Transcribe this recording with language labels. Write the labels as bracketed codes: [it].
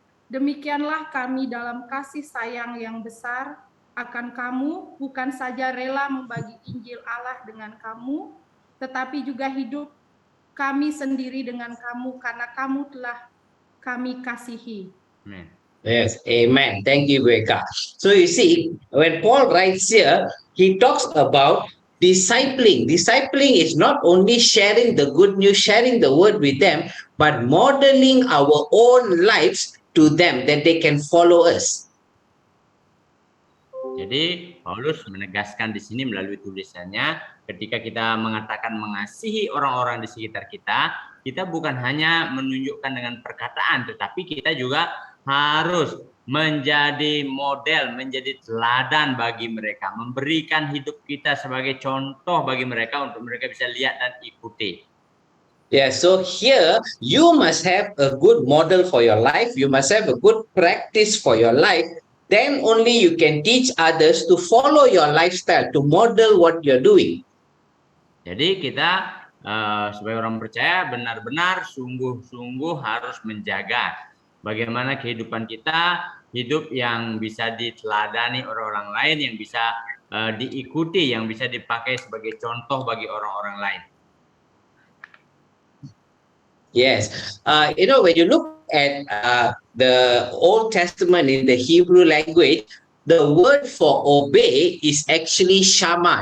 [id] Demikianlah kami dalam kasih sayang yang besar akan kamu, bukan saja rela membagi Injil Allah dengan kamu, tetapi juga hidup kami sendiri dengan kamu karena kamu telah kami kasihi. [en] Amen. Yes, amen. Thank you, Eka. So you see, when Paul writes here, he talks about discipling. Discipling is not only sharing the good news, sharing the word with them, but modeling our own lives to them that they can follow us. [id] Jadi Paulus menegaskan di sini melalui tulisannya, ketika kita mengatakan mengasihi orang-orang di sekitar kita, kita bukan hanya menunjukkan dengan perkataan, tetapi kita juga harus menjadi model, menjadi teladan bagi mereka, memberikan hidup kita sebagai contoh bagi mereka untuk mereka bisa lihat dan ikuti. [en] Yeah, so here you must have a good model for your life. You must have a good practice for your life. Then only you can teach others to follow your lifestyle, to model what you're doing. [id] Jadi kita sebagai orang percaya benar-benar sungguh-sungguh harus menjaga bagaimana kehidupan kita, hidup yang bisa diteladani orang-orang lain, yang bisa diikuti, yang bisa dipakai sebagai contoh bagi orang-orang lain. [en] Yes. When you look at the Old Testament in the Hebrew language, the word for obey is actually shama.